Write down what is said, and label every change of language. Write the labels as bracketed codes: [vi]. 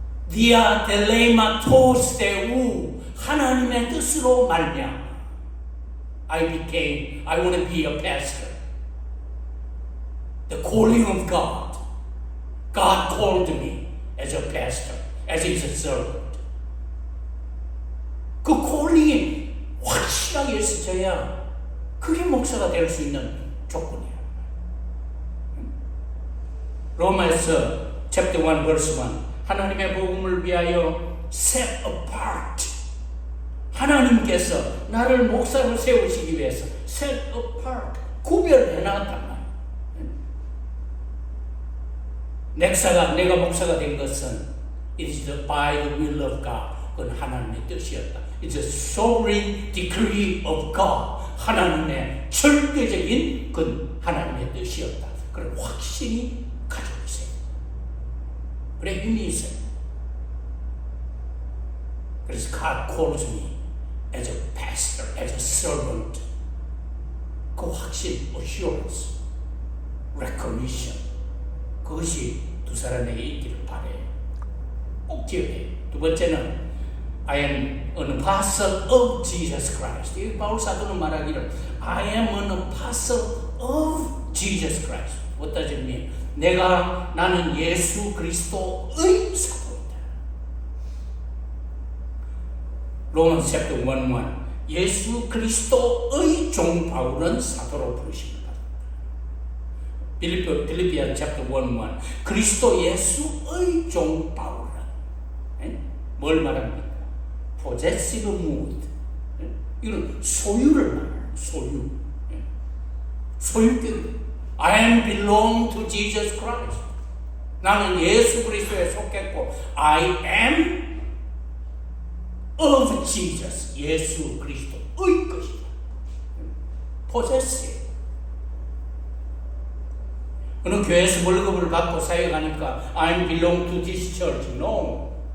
[el] Dia telema toseu [ko] 하나님의 뜻으로 말미암아 [en] I want to be a pastor. The calling of God. God called me as a pastor, as his servant. [ko] 그 콜링이 확실하게 있어져야 그게 목사가 될 수 있는 조건이에요. [en] 로마에서 chapter 1 verse 1 [ko] 하나님의 복음을 위하여 [en] set apart. [ko] 하나님께서 나를 목사로 세우시기 위해서 [en] set apart, [ko] 구별해 놨단 말이에요. 내가 목사가 된 것은 [en] it is by the will of God. [ko] 그건 하나님의 뜻이었다. [en] It's a sovereign decree of God. [ko] 하나님의 절대적인 그 하나님의 뜻이었다. 그런 확신이 가지고 있어요. 그래 힘이 있어요. 그래서 [en] God calls me as a pastor, as a servant. [ko] 그 확신, [en] assurance, recognition. [ko] 그것이 두 사람에게 있기를 바래요. 꼭 기억해요. 두 번째는 [en] I am an apostle of Jesus Christ. [ko] 이 바울 사도는 말하기를 [en] I am an apostle of Jesus Christ. What does it mean? [ko] 나는 예수 그리스도의 사도이다. 로마서 chapter 1:1 예수 그리스도의 종 바울은 사도로 부르십니다. 빌립비안 chapter 1:1 그리스도 예수의 종 바울은 뭘 말합니까? [en] possessive mood. [ko] 이건 소유를 말해요. 소유권. [en] I belong to Jesus Christ. [ko] 나는 예수 그리스도에 속했고 [en] I am of Jesus. [ko] 예수 그리스도의 것이다. [en] possessive. [ko] 어느 교회에서 월급을 받고 사역하니까 [en] I belong to this church. No.